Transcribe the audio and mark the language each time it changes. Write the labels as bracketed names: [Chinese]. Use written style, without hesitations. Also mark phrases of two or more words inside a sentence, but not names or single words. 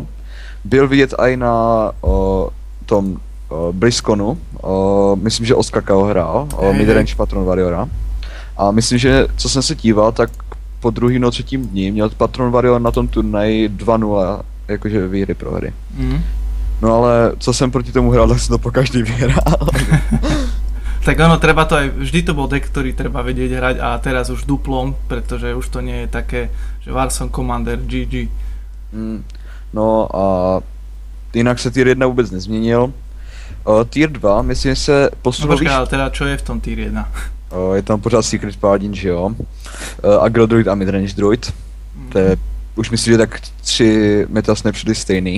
[Czech] Byl vidět i na tom BlizzConu, myslím, že Ostkaka ho hrál, midrange Patron Warriora. A myslím, že co jsem se díval, tak po druhým nebo třetím dní měl Patron Warrior na tom turnaji 2-0, jakože výhry prohry. No ale co jsem proti tomu hrál, tak jsem to po každý vyhrál. Tak ono, [Slovak] treba to aj, vždy to bol deck, ktorý treba vedieť hrať a teraz už duplom, pretože už to nie je také, že Warzone Commander GG. [Czech] No a jinak se tier 1 vůbec nezměnil. Tier 2, myslím, že se posunul... [Slovak] No počkaj, ale teda čo je v tom tier 1? [Czech] Je tam pořád Secret Paladin, že jo? Agro Druid a Midrange Druid. To je, už myslím, že tak 3 [English] meta snapshoty [Czech] stejný.